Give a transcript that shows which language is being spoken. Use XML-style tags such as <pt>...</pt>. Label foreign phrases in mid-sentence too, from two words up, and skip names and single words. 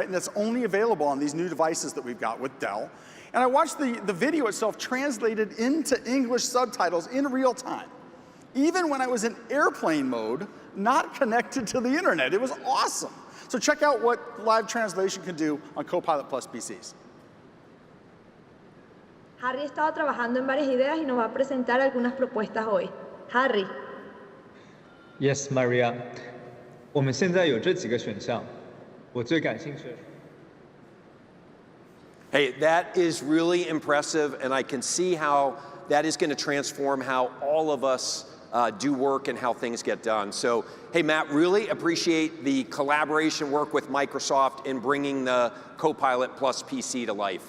<en>And that's only available on these new devices that we've got with Dell. And I watched the video itself translated into English subtitles in real time, even when I was in airplane mode, not connected to the internet. It was awesome. So check out what live translation can do on Copilot Plus PCs.</en> <es>Harry ha estado trabajando en varias ideas y nos va a presentar algunas propuestas hoy. Harry.</es> <en>Yes, Maria.</en> <zh>我们现在有这几个选项，我最感兴趣的。</zh> <en>Hey, that is really impressive, and I can see how that is going to transform how all of us do work and how things get done. So, hey, Matt, really appreciate the collaboration work with Microsoft in bringing the Copilot Plus PC to life.</en>